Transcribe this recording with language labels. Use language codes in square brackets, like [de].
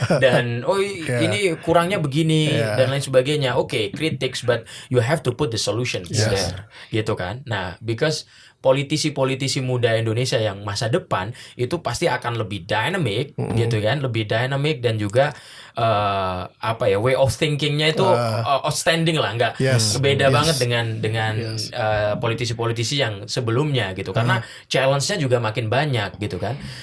[id] Dan ini kurangnya begini dan lain sebagainya. [en] Oke, critics, but you have to put the solution there, [id] gitu kan. Nah, because politisi-politisi muda Indonesia yang masa depan itu pasti akan lebih dynamic, gitu kan, lebih dynamic dan juga way of thinkingnya itu outstanding lah, nggak beda banget dengan politisi-politisi yang sebelumnya, gitu, karena challenge-nya juga makin banyak, gitu kan.